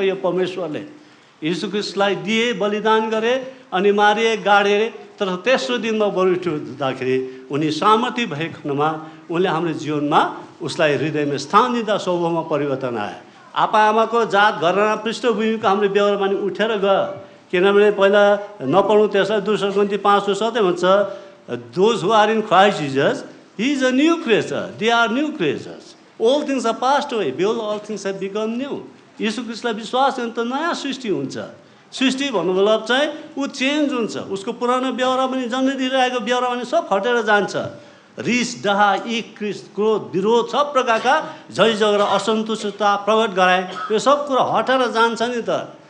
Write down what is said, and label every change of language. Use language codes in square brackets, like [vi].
[ne] यो परमेश्वरले यीशु ख्रीष्टलाई दिए, बलिदान गरे, अनि मारिए, गाडे, तर तेस्रो दिनमा बरुठ्दाखेरि उनी सामर्थ्य भएकोमा उनले हाम्रो जीवनमा उसलाई हृदयमा स्थान दिँदा स्वभावमा परिवर्तन आयो। आपा आमाको जात घराना पृष्ठभूमिको हाम्रो व्यवहारमा नि उठेर गयो। किनभने पहिला नपढौँ त्यसलाई [en] 2 Corinthians 5:7 [ne] भन्छ, [en] those who are in Christ Jesus, he is a new creature, they are new creatures, all things are passed away, behold all things have become new। [ne] यीशु ख्रीष्टलाई विश्वास गर्ने त नयाँ सृष्टि हुन्छ। सृष्टि भन्नु मतलब चाहिँ ऊ चेन्ज हुन्छ, उसको पुरानो व्यवहार पनि जन्मदिरहेको व्यवहार पनि सब हटेर जान्छ। रिस, डाहा, इख, क्रोध, विरोध, सब प्रकारका झै झगडा, असन्तुष्टता प्रकट गराए, यो सब कुरा हटेर जान्छ नि त।